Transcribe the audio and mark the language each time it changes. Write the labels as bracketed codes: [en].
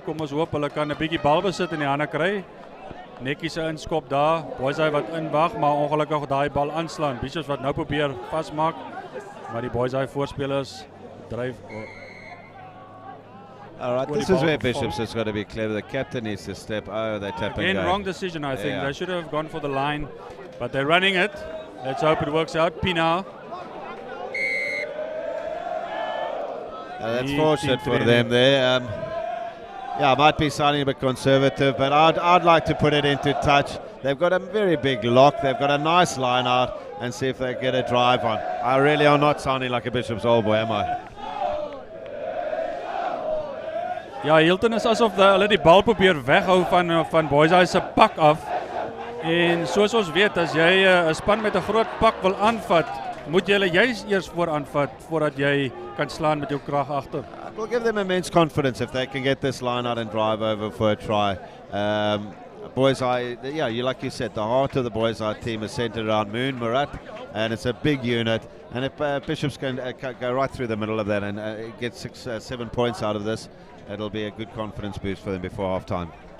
[af] Kom ons hoop hulle kan 'n bietjie balbesit in die hande kry. Netjies 'n inskop daar. Boys High wat inwag, maar ongelukkig daai bal aanslaan. Bishops wat nou probeer vasmaak, maar die Boys High voorspelers dryf. [en] All right, this is where Bishops has got to be clever. The captain needs to step. Oh, they tap and go. Wrong decision, I think. They should have gone for the line, but they're running it. Let's hope it works out. Pina. That's fortunate for them there. Yeah, might be sounding a bit conservative, but I'd like to put it into touch. They've got a very big lock. They've got a nice line out and see if they get a drive on. I really am not sounding like a Bishop's old boy, am I? [af] Ja, Hilton is asof hulle die bal probeer weghou van Boys High se pak af. En soos ons weet, as jy 'n span met 'n groot pak wil aanvat, moet jy hulle juis eers vooraanvat voordat jy kan slaan met jou krag agter. [en] It will give them immense confidence if they can get this line out and drive over for a try. Boys High, yeah, like you said, the heart of the Boys High team is centered around Moon Murat, and it's a big unit. And if Bishops can go right through the middle of that and get 6-7 points out of this, it'll be a good confidence boost for them before half time.